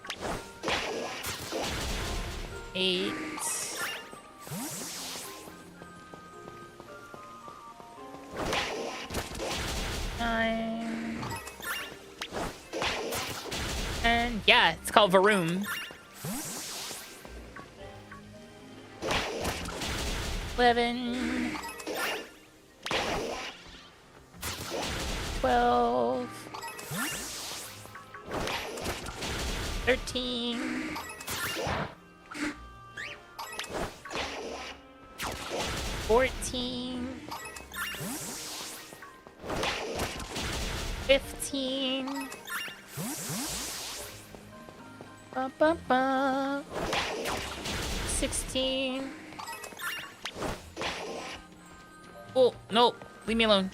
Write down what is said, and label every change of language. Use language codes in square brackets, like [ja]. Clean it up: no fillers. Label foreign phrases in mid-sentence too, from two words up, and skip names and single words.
[en] 8. 9. And yeah, it's called Varoom. 11. 12. 13. 14. 15. Ba, ba, ba. 16. Oh, no. Leave me alone.